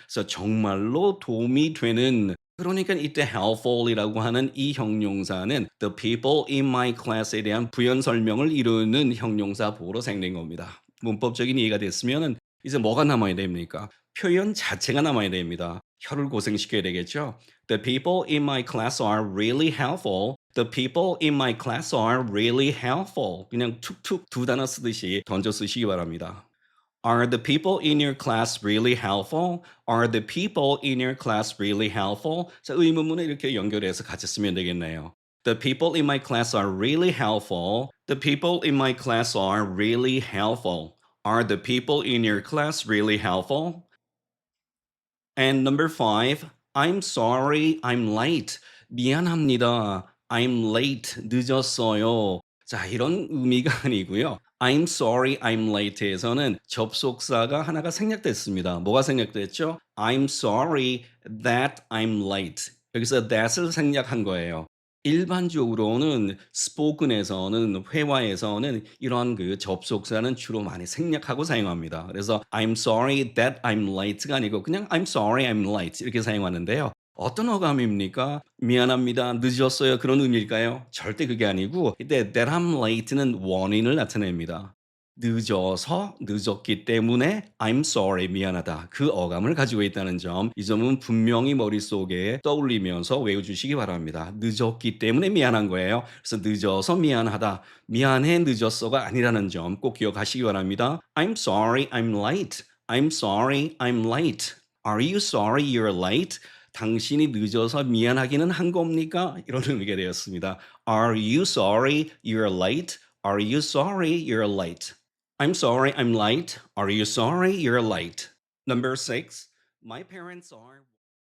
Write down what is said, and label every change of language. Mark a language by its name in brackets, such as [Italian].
[Korean] 그래서 정말로 도움이 되는 그러니까 이때 helpful이라고 하는 이 형용사는 [English] the people in my class [Korean] 에 대한 부연 설명을 이루는 형용사 보호로 사용된 겁니다. 문법적인 이해가 됐으면 이제 뭐가 남아야 됩니까? 표현 자체가 남아야 됩니다. 혀를 고생시켜야 되겠죠. [English] The people in my class are really helpful. The people in my class are really helpful. [Korean] 그냥 툭툭 두 단어 쓰듯이 던져 쓰시기 바랍니다. [English] Are the people in your class really helpful? Are the people in your class really helpful? [Korean] 자, 의문문을 이렇게 연결해서 같이 쓰면 되겠네요. [English] The people in my class are really helpful. The people in my class are really helpful. Are the people in your class really helpful? And number five, I'm sorry, I'm late. [Korean] 미안합니다. [English] I'm late. [Korean] 늦었어요. 자, 이런 의미가 아니고요. [English] I'm sorry, I'm late [Korean] 에서는 접속사가 하나가 생략됐습니다. 뭐가 생략됐죠? [English] I'm sorry that I'm late. [Korean] 여기서 that을 생략한 거예요. 일반적으로는 spoken에서는 회화에서는 이런 그 접속사는 주로 많이 생략하고 사용합니다. 그래서 [English] I'm sorry that I'm late [Korean] 가 아니고 그냥 [English] I'm sorry I'm late [Korean] 이렇게 사용하는데요. 어떤 어감입니까? 미안합니다. 늦었어요. 그런 의미일까요? 절대 그게 아니고 이때 [English] that I'm late [Korean] 는 원인을 나타냅니다. 늦어서 늦었기 때문에 [English] I'm sorry [Korean] 미안하다. 그 어감을 가지고 있다는 점, 이 점은 분명히 머릿속에 떠올리면서 외워주시기 바랍니다. 늦었기 때문에 미안한 거예요. 그래서 늦어서 미안하다. 미안해 늦었어가 아니라는 점 꼭 기억하시기 바랍니다. [English] I'm sorry I'm late. I'm sorry I'm late. Are you sorry you're late? [Korean] 당신이 늦어서 미안하기는 한 겁니까? 이런 의미가 되었습니다. [English] Are you sorry you're late? Are you sorry you're late? I'm sorry I'm late. Are you sorry you're late? Number six, my parents are